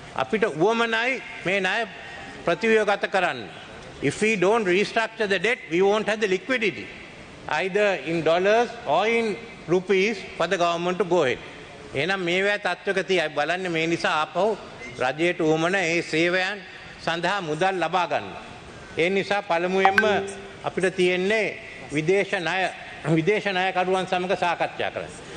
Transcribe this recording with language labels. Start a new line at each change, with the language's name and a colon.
Sinhala: අපිට උවමනයි මේ ණය ප්‍රතිව්‍යුහගත කරන්න.
English: If we don't restructure the debt, we won't have the liquidity, either in dollars or in rupees for the government to go ahead.
Sinhala: එහෙනම් මේවැ තත්වක තියයි බලන්න මේ නිසා ආපහු රජයට උවමන ඒ සේවයන් සඳහා මුදල් ලබා ගන්න. ඒ නිසා පළමුවෙන්ම අපිට තියෙන්නේ විදේශ ණයකරුවන් සමග සාකච්ඡා කරන්න.